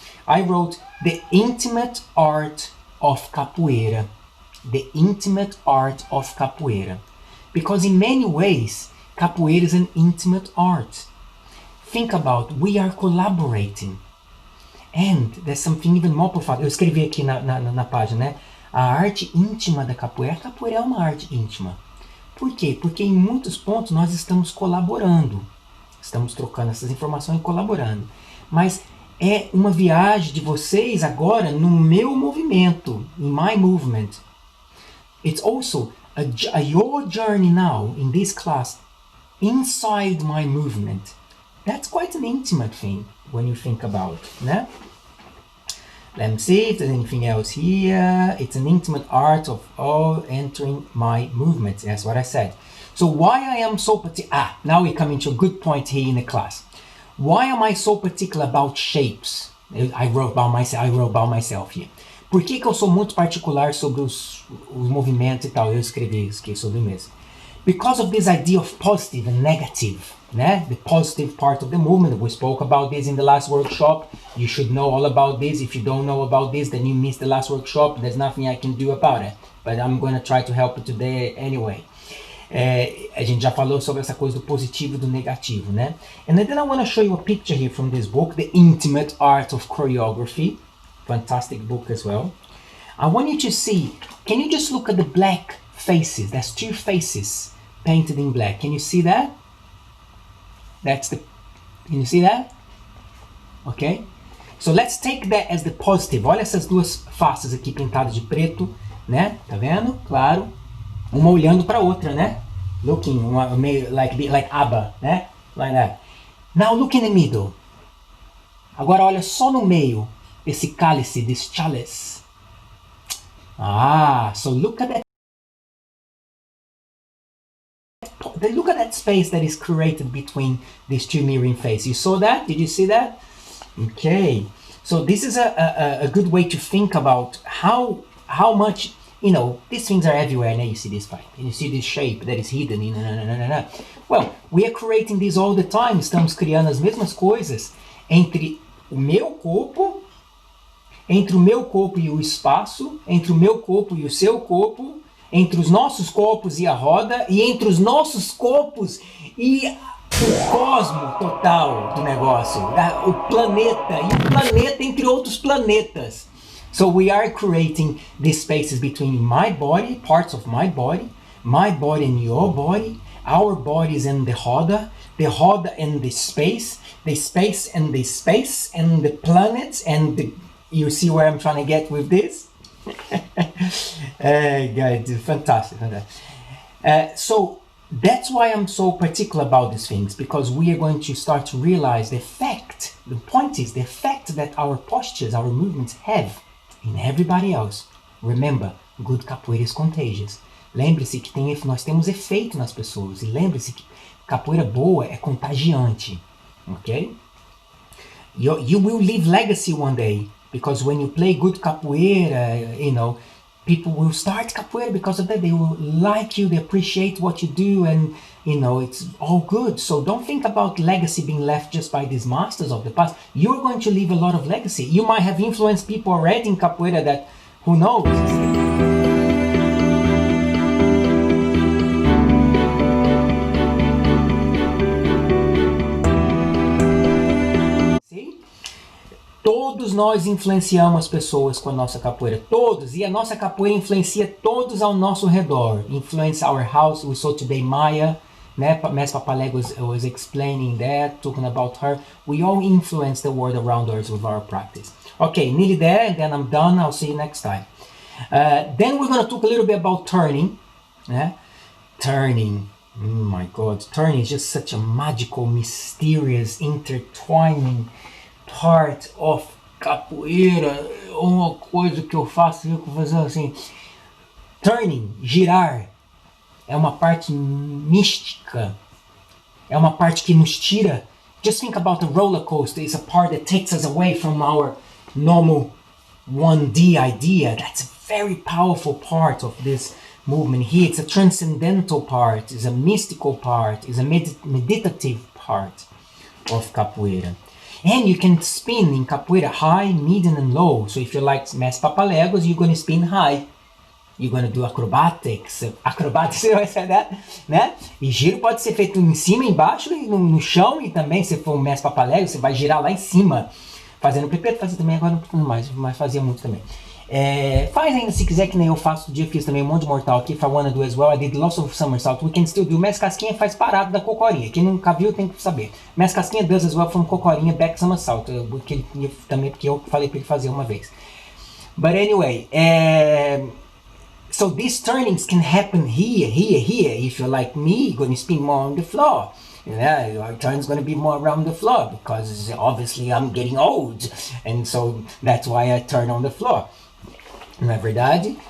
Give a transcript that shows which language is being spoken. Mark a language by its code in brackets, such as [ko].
[en] I wrote The Intimate Art of Capoeira. The Intimate Art of Capoeira. Because in many ways, capoeira is an intimate art. Think about, we are collaborating. And there's something even more profound. [pt] Eu escrevi aqui na página, né? A arte íntima da capoeira. A capoeira é uma arte íntima. Por quê? Porque em muitos pontos nós estamos colaborando. Estamos trocando essas informações e colaborando. Mas é uma viagem de vocês agora no meu movimento, [en] in my movement. It's also your journey now in this class inside my movement. That's quite an intimate thing when you think about it, né? Let me see if there's anything else here. It's an intimate art of all entering my movements. That's what I said. So why I am so particular... now we come into a good point here in the class. Why am I so particular about shapes? I wrote about myself here. [pt] Por que eu sou muito particular sobre os movimentos e tal? Eu escrevi sobre mim mesmo. [en] Because of this idea of positive and negative, né? The positive part of the movement. We spoke about this in the last workshop. You should know all about this. If you don't know about this, then you missed the last workshop. There's nothing I can do about it. But I'm going to try to help you today anyway. [pt] A gente já falou sobre essa coisa do positivo e do negativo, né? [en] And then I want to show you a picture here from this book, The Intimate Art of Choreography. Fantastic book as well. I want you to see, can you just look at the black faces? There's two faces painted in black. Can you see that? Can you see that? Okay. So let's take that as the positive. [pt] Olha essas duas faces aqui pintadas de preto, né? Tá vendo? Claro. Uma olhando para outra, né? [en] Looking, like ABBA, [pt] né? [en] Like that. Now look in the middle. [pt] Agora olha só no meio esse cálice, [en] this chalice. So look at that. Look at that space that is created between these two mirroring faces. You saw that? Did you see that? Okay. So this is a good way to think about how much, you know, these things are everywhere. Now you see this fight, and you see this shape that is hidden. Well, we are creating this all the time. [pt] Estamos criando as mesmas coisas entre o meu corpo, entre o meu corpo e o espaço, entre o meu corpo e o seu corpo, entre os nossos corpos e a roda, e entre os nossos corpos e o cosmo total do negócio, o planeta, e o planeta entre outros planetas. [en] So we are creating these spaces between my body, parts of my body and your body, our bodies and the roda and the space and the space and the planets and the, you see where I'm trying to get with this? Guys, fantastic. So that's why I'm so particular about these things, because we are going to start to realize the effect, the point is the effect that our postures, our movements have in everybody else. Remember, good capoeira is contagious. [pt] Lembre-se que nós temos efeito nas pessoas, e lembre-se que capoeira boa é contagiante, ok? [en] You will leave legacy one day, because when you play good capoeira, you know, people will start capoeira because of that. They will like you, they appreciate what you do, and you know, it's all good. So don't think about legacy being left just by these masters of the past. You're going to leave a lot of legacy. You might have influenced people already in capoeira that, who knows? [pt] Todos nós influenciamos as pessoas com a nossa capoeira, todos, e a nossa capoeira influencia todos ao nosso redor. [en] Influence our house. We saw today Maya, né? Mestre Poncianinho was explaining that, talking about her. We all influence the world around us with our practice. Okay, nearly there, and then I'm done. I'll see you next time. Then we're going to talk a little bit about turning. Né? Turning. Oh my God, turning is just such a magical, mysterious, intertwining part of capoeira. [pt] Uma coisa que eu faço, assim, turning, girar, é uma parte mística, é uma parte que nos tira. [en] Just think about the roller coaster. It's a part that takes us away from our normal 1D idea. That's a very powerful part of this movement here. It's a transcendental part, it's a mystical part, it's a meditative part of capoeira. And you can spin in capoeira high, medium, and low. So if you like Mestre Papaléguas, you're going to spin high. You're going to do acrobatics. [pt] Acrobatics, você vai sair da, né? E giro pode ser feito em cima, embaixo, e no chão. E também, se for um Mestre Papaléguas, você vai girar lá em cima. Fazendo primeiro, fazer também, agora não mais, mas fazia muito também. Faz ainda se quiser, que nem eu faço. Outro dia fiz também um monte de mortal aqui. [en] If I wanna do as well, I did lots of somersault. We can still do. [pt] Mestre Casquinha faz parado da cocorinha. Quem nunca viu tem que saber. [en] Mestre Casquinha does as well from cocorinha back somersault. [pt] Também porque eu falei para ele fazer uma vez. [en] But anyway, so these turnings can happen here. If you're like me, you're gonna spin more on the floor. Yeah, your turn's gonna be more around the floor because obviously I'm getting old, and so that's why I turn on the floor. [pt] Não é verdade?